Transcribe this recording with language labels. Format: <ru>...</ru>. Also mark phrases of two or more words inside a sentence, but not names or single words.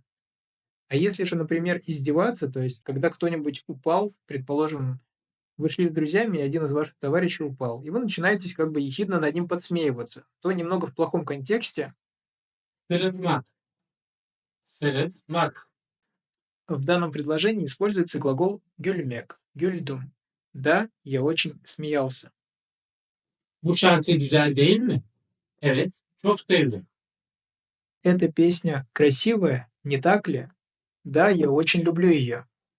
<ru>А если же, например, издеваться, то есть когда кто-нибудь упал, предположим, вы шли с друзьями, и один из ваших товарищей упал, и вы начинаете как бы ехидно над ним подсмеиваться, то немного в плохом контексте</ru> <crh>Sırıtmak. Sırıtmak.</crh> <ru>в данном предложении используется глагол</ru> <crh>«гюльмек», «гюльдум».</crh> <ru>Да, я очень смеялся.</ru> <crh>Bu şarkı güzel değil mi? Evet, çok sevdim.</crh> <ru>Эта песня красивая, не так ли? Да, я очень люблю ее.</ru>